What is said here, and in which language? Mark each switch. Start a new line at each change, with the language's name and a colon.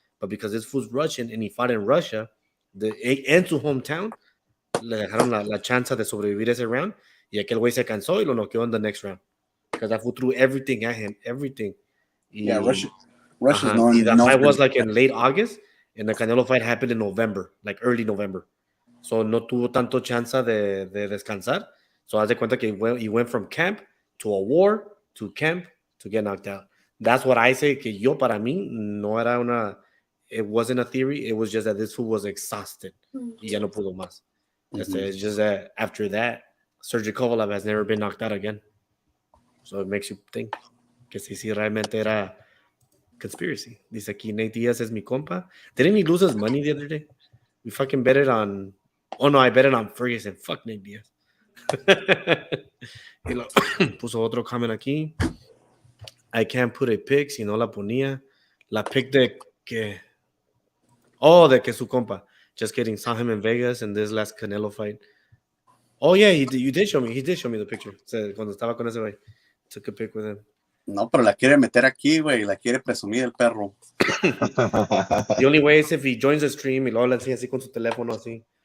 English: But because this fool's Russian and he fought in Russia,
Spanish: en su hometown, le dejaron la chance de sobrevivir ese round. Y aquel güey se cansó y lo noqueó
English: in the next round. Because that fool threw everything at him, everything. Yeah, Russia's known. The fight was for... like in late August, and the Canelo fight happened in November, like early November.
Spanish: So no tuvo tanto chance de descansar.
English: So
Spanish: haz de cuenta que
English: he went from camp to a war to camp to get knocked out. That's what I say,
Spanish: que yo para mí no era
English: it wasn't a theory. It was just that this fool was exhausted.
Spanish: Y ya no pudo más. Mm-hmm.
English: It's just that after that, Sergey Kovalev has never been knocked out again. So it makes you think
Spanish: que si realmente era
English: conspiracy.
Spanish: Dice aquí, Nate Diaz es mi compa.
English: Didn't he lose his money the other day? We fucking bet it on... Oh, no, I bet it on Ferguson. Fuck Nate Diaz.
Spanish: Y lo, puso otro comment aquí.
English: I can't put a pic
Spanish: si no la ponía. La pic de que. Oh, de que su compa.
English: Just kidding. Saw him in Vegas in this last Canelo fight. Oh, yeah, you did show me. He did show me the picture.
Spanish: O sea, cuando estaba con ese güey.
English: Took a pic with him.
Spanish: No, pero la quiere meter aquí, güey. La quiere presumir el perro.
English: The only way is if he joins the stream
Spanish: y luego le enseña así con su teléfono así.